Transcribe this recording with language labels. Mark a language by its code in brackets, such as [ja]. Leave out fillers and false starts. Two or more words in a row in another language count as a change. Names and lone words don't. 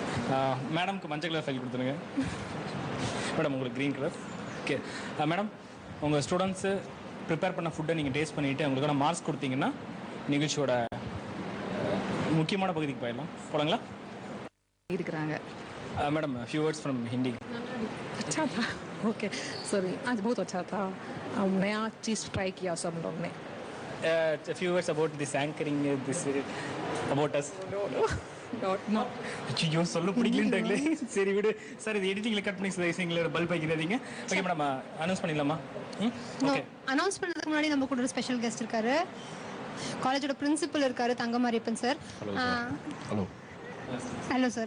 [ta] மேடம்க்கு மஞ்சள் [en] colour file [ta] கொடுத்துருங்க. மேடம் உங்களுக்கு [en] green colour. okay madam, [ta] உங்கள் [en] students prepare [ta] பண்ண ஃபுட்டை நீங்கள் டேஸ்ட் பண்ணிவிட்டு அவங்களுக்கான மார்க்ஸ் கொடுத்தீங்கன்னா நிகழ்ச்சியோட முக்கியமான பகுதிக்கு போகலாங்களா? இருக்கிறாங்க. [en] madam few words from Hindi. [hi] अच्छा था. [en] okay sorry, [hi] आज बहुत अच्छा था. नया चीज़ ट्राई किया सब लोग ने. [en] A few words about this anchoring, this about us. No. [ta] ஐயோ சொல்ல பிடிக்கலன்றாங்களே. சரி விடு சார், இது எடிட்டிங்ல கட் பண்ணி சைசிங்ல பல்ப் வைக்கிறீங்க. [en] okay madam, [ta] அனௌன்ஸ் பண்ணிடலாமா? ஓகே, அனௌன்ஸ் பண்ணதுக்கு முன்னாடி நம்ம கூட ஒரு [en] special guest [ta] இருக்காரு. காலேஜோட பிரின்சிபல் இருக்காரு, தங்கமாரியப்பன் சார். [en] hello sir.